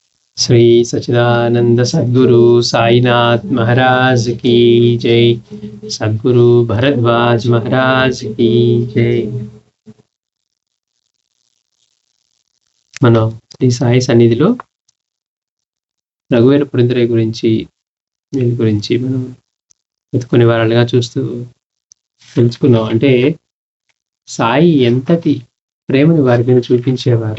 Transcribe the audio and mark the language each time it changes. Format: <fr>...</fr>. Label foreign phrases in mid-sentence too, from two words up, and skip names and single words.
<hi>श्री सच्चिदानंद सद्गुरु साईनाथ महाराज की जय। सद्गुरु भरद्वाज महाराज की जय।</hi> <te>మనం శ్రీ సాయి సన్నిధిలో రఘువీర పురంధరయ్య గురించి వీళ్ళ గురించి మనం కొన్ని వారాలుగా చూస్తూ తెలుసుకున్నాం. అంటే సాయి ఎంతటి ప్రేమని వారి మీద చూపించేవారు.</te>